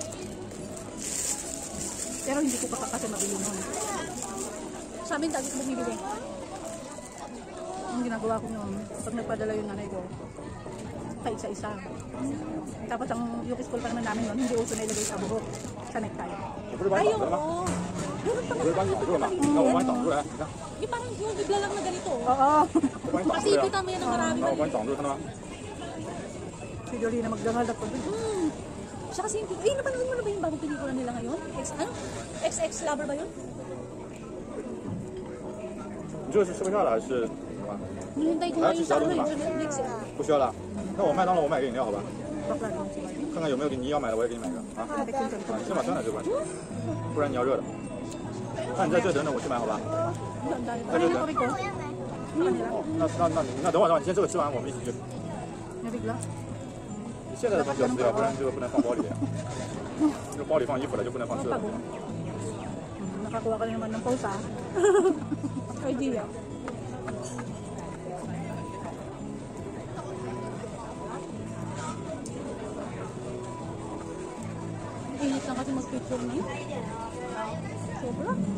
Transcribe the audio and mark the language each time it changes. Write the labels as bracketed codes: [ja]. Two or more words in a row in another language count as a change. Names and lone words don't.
[tl] Pero hindi ko pa kasi mabili nun. Sa amin, dati ko bumibili. Ang ginagawa ko yun, pag nagpadala yung nanay ko, isa-isa. Tapos yung school pa naman namin yun, hindi uso na ilagay sa buhok, sa necktie. Ay, oo. [zh] 我会帮你挡住了嘛？那我帮你挡住来，你看。 [tl] Yung parang yung bigla lang na ganito. Oo. [zh] 我帮你挡住呀。 [tl] Kita mo yan ng marami. [zh] 那我帮你挡住，看到吗？ [tl] Si Jolie na magdangal na po. Siya kasi yung... Eh, napanood mo na ba yung bagong pelikula nila ngayon? XX Lover ba yun? [zh] 你这个是吃不下了还是什么？ [tl] Nilintay ko nga yung sa ano yung sa Netflix eh. [zh] 不需要了。那我麦当劳我买个饮料好吧？ [tl] Bakla doon si Jolie. [zh] 看看有没有你要买的，我也给你买一个啊。 [tl] Ate-ate. [zh] 你先把酸奶这关，不然你要热的。那你在这等等，我去买好吧？ [tl] Ano yung tubig ko? [zh] 那等会儿，你先这个吃完，我们一起去。 [tl] Nabigla. [zh] 你现在的东西要吃掉，不然这个不能放包里面。这个包里放衣服的就不能放吃的。 [tl] Nakakuha ka na naman ng post ah. Idea. Init lang kasi mag-picture niya. Sobra.